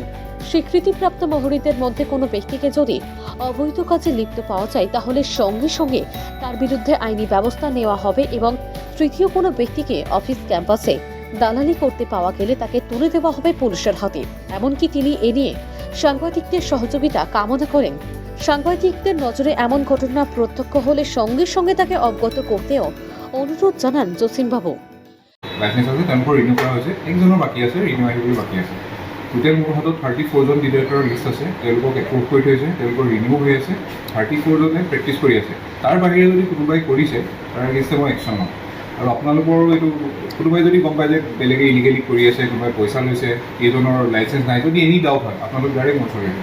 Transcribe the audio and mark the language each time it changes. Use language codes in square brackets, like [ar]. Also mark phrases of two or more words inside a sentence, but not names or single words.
[bn] স্বীকৃতিপ্রাপ্ত মুহুরিদের মধ্যে কোনো ব্যক্তিকে যদি অবৈধ কাজে লিপ্ত পাওয়া যায় তাহলে সঙ্গে সঙ্গে তার বিরুদ্ধে আইনি ব্যবস্থা নেওয়া হবে এবং তৃতীয় কোনো ব্যক্তিকে অফিস ক্যাম্পাসে দালালি করতে পাওয়া গেলে তাকে তুলে দেওয়া হবে পুলিশের হাতে। এমনকি তিনি এ নিয়ে সাংবাদিকদের সহযোগিতা কামনা করেন। সাংবাদিকদের নজরে এমন ঘটনা প্রত্যক্ষ হলে সঙ্গে সঙ্গে তাকে অবগত করতেও অনুরোধ জানান জসিমবাবু। [as] লাইসেন্স আছে, তেওঁলোকৰ ৰিনিউ কৰা হৈছে, একজনৰ বাকী আছে, ৰিনিউ আহিবলৈ বাকী আছে। টোটেল মোৰ হাতত 34 জন ডিৰেক্টৰৰ লিষ্ট আছে, তেওঁলোকক এপ্ৰুভ কৰি থৈছে, তেওঁলোকৰ ৰিনিউ হৈ আছে, 34 জনে প্ৰেক্টিছ কৰি আছে। তাৰ বাহিৰে যদি কোনোবাই কৰিছে তাৰ এগেইনষ্টে মই একশ্যন ল'ম। আৰু আপোনালোকৰ এইটো কোনোবাই যদি গম পায় যে বেলেগে ইলিগেলি কৰি আছে, কোনোবাই পইচা লৈছে, এইজনৰ লাইচেন্স নাই, যদি [en] any doubt [as] হয় আপোনালোক ডাইৰেক্ট মোৰ ওচৰলৈ আহিব।